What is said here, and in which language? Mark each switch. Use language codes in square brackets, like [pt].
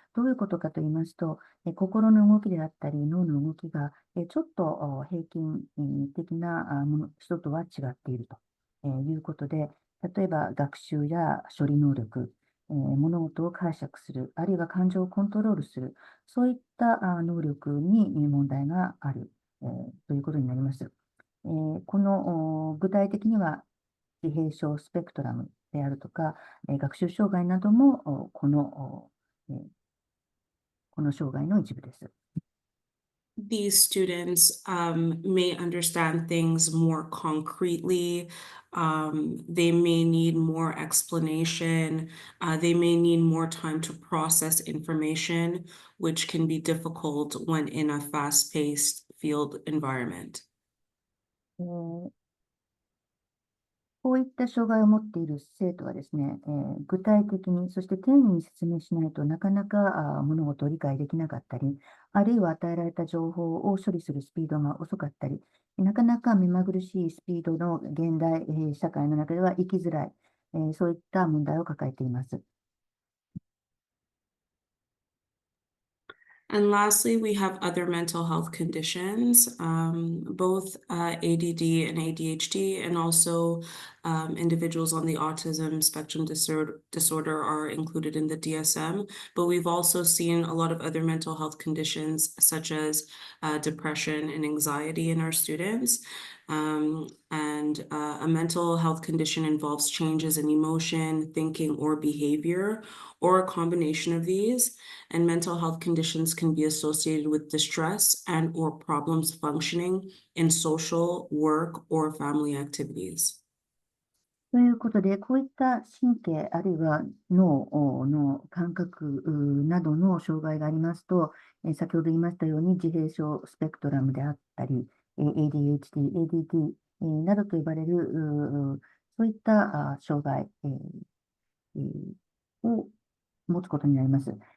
[ja] どういうことかと言いますと、心の動きであったり脳の動きがちょっと平均的な人とは違っているということで、例えば学習や処理能力、物事を解釈する、あるいは感情をコントロールする、そういった能力に問題がある。ということになります。この具体的には自閉症スペクトラムであるとか、学習障害などもこの障害の一部です。 [en] These students may understand things more concretely. They may need more explanation. They may need more time to process information, which can be difficult when in a fast-paced field environment. [ja] こういった障害を持っている生徒はですね、具体的に、そして丁寧に説明しないとなかなか物事を理解できなかったり、あるいは与えられた情報を処理するスピードが遅かったり、なかなか目まぐるしいスピードの現代社会の中では生きづらい、そういった問題を抱えています。 [en] And lastly, we have other mental health conditions, both ADD and ADHD, and also individuals on the autism spectrum disorder are included in the DSM. But we've also seen a lot of other mental health conditions, such as depression and anxiety in our students. And a mental health condition involves changes in emotion, thinking, or behavior, or a combination of these. And mental health conditions can be associated with distress and or problems functioning in social, work, or family activities. [ja] ということで、こういった神経あるいは脳の感覚などの障害がありますと、先ほど言いましたように自閉症スペクトラムであったり、ADHD、ADD などと呼ばれるそういった障害を持つことになります。